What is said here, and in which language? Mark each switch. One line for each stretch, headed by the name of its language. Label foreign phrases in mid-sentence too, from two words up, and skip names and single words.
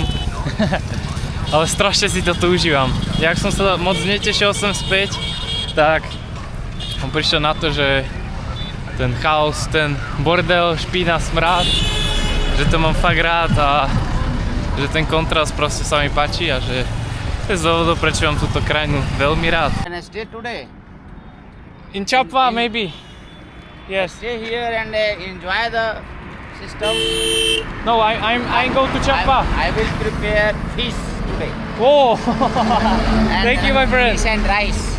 Slovak: Ale strašne si toto užívam. Jak som sa moc netešil sem späť, tak som prišiel na to, že ten chaos, ten bordel, špína, smrad, že to mám fakt rád a že ten kontrast proste sa mi páči a že to je z dôvodu, prečo mám túto krajinu veľmi rád.
English: Can I stay today? In Chapwa, maybe. Yes. Stay here and enjoy the system. No, I go to Chapwa. I will prepare fish today. Oh, And, thank you, my friend. Fish and rice.